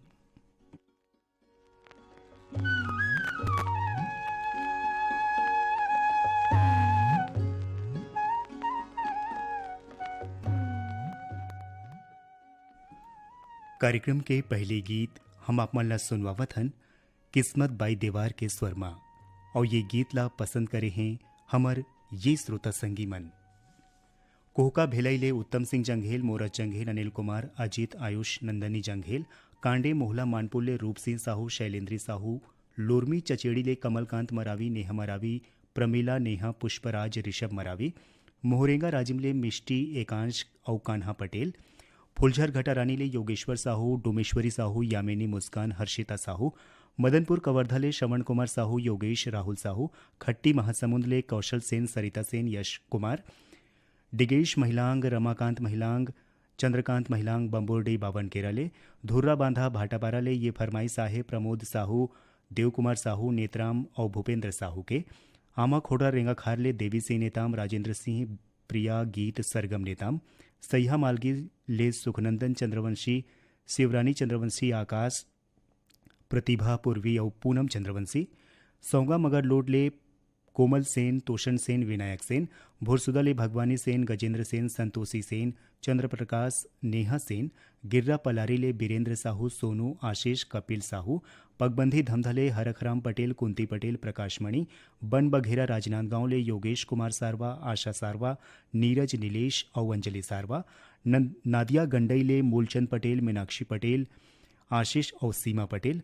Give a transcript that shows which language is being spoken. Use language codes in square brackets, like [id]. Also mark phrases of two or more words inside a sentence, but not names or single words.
[hne] कार्यक्रम के पहले गीत हम आप मन ला सुनवावत हन किस्मत बाई देवार के स्वर मा, और ये गीत ला पसंद करे हैं हमर ये श्रोता संगी मन। कोहका भेलैले उत्तम सिंह जंघेल, मोरत जंघेल, अनिल कुमार, अजीत, आयुष, नंदनी जंघेल, कांडे मोहला मानपुर रूप सिंह साहू, शैलेंद्री साहू, लोरमी चचेड़ी ले कमलकांत मरावी, नेहा मरावी, प्रमीला, नेहा, पुष्पराज, ऋषभ मरावी, मोहरेंगा राजिमले मिष्टी एकांश और कान्हा पटेल, फुलझर घटारानी ले योगेश्वर साहू, डोमेश्वरी साहू, यामिनी, मुस्कान, हर्षिता साहू, मदनपुर कवर्धा श्रवण कुमार साहू, योगेश, राहुल साहू, खट्टी महासमुंद ले कौशल सेन, सरिता सेन, यश कुमार, डिगेश महिलांग, रमाकांत महिलांग, चंद्रकांत महिलांग, बंबोरडी बावन केरले, धुर्रा बांधा भाटापारा ले ये फरमाई साहे प्रमोद साहू, देव कुमार साहू, नेत्राम और भूपेंद्र साहू के, आमा खोड़ा रेंगा खार ले देवी सिंह नेताम, राजेंद्र सिंह, प्रिया गीत सरगम नेताम, सह्या मालगी ले सुखनंदन चंद्रवंशी, शिवरानी चंद्रवंशी, आकाश, प्रतिभा पूर्वी और पूनम चंद्रवंशी, सौंगा मगर लोड ले कोमल सेन, तोषण सेन, विनायक सेन, भुरसुदा ले भगवानी सेन, गजेंद्र सेन, संतोषी सेन, चंद्रप्रकाश, नेहा सेन, गिर्रा पलारी ले बीरेंद्र साहू, सोनू, आशीष, कपिल साहू, पगबंधी धमधले हरखराम पटेल, कुंती पटेल, प्रकाश मणि, बन बघेरा राजनांदगांव ले योगेश कुमार सारवा, आशा सारवा, नीरज, नीलेश और अंजलि सारवा, नादिया गंडई ले मूलचंद पटेल, मीनाक्षी पटेल, आशीष और सीमा पटेल।